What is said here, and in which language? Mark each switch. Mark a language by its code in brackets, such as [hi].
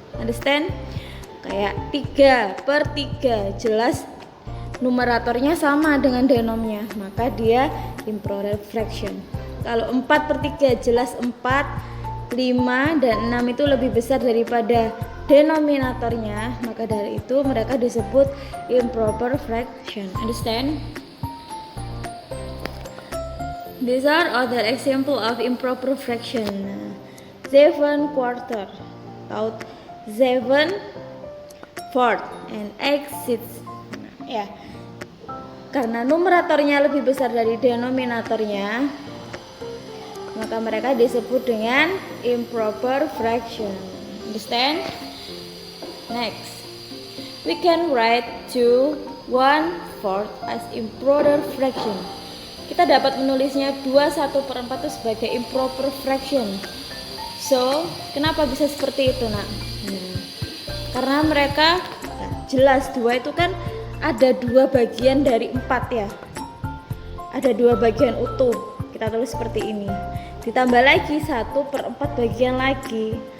[en] Understand? [id] Kayak 3/3 jelas numeratornya sama dengan denomnya, maka dia improper fraction. Kalau 4/3 jelas 4, 5, dan 6 itu lebih besar daripada denominatornya, maka dari itu mereka disebut improper fraction. [en] Understand? These are other example of improper fraction. [id] 7/4, atau 7/4 [en] and [id] 8/6. Ya, karena numeratornya lebih besar dari denominatornya, maka mereka disebut dengan improper fraction. [en] Understand? Next, we can write 2/4 as improper fraction. [id] Kita dapat menulisnya 2/1/4 itu sebagai improper fraction. So, kenapa bisa seperti itu, nak? Karena mereka jelas 2 itu kan ada 2 bagian dari 4 ya. Ada 2 bagian utuh. Kita tulis seperti ini. Ditambah lagi 1/4 bagian lagi.